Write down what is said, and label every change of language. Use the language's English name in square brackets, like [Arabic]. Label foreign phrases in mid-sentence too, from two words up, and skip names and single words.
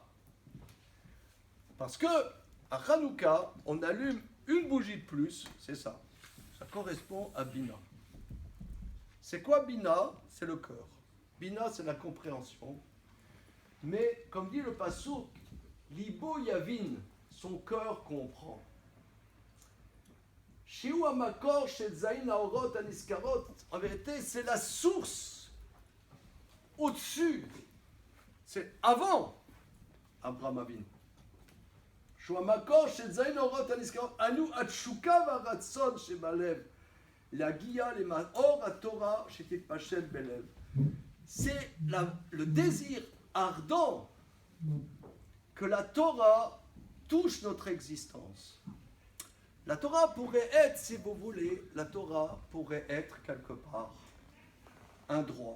[French] Parce que à Hanouka, on allume une bougie de plus, c'est ça. Ça correspond à bina. C'est quoi bina? C'est le cœur. Bina, c'est la compréhension. Mais, comme dit le passouk, [Hebrew] לבו יבין, [French] son cœur comprend. [Hebrew] שהוא המקור של זין האורות הנזכרות. [French] En vérité, c'est la source. Au-dessus, c'est avant Abraham Avinu. [Hebrew] שהוא המקור של זין האורות הנזכרות, אנו התשוקה והרצון שבלב, להגיע למאור התורה שתתפשט בלב. [French] C'est le désir ardent que la Torah touche notre existence. La Torah pourrait être, si vous voulez, la Torah pourrait être quelque part un droit.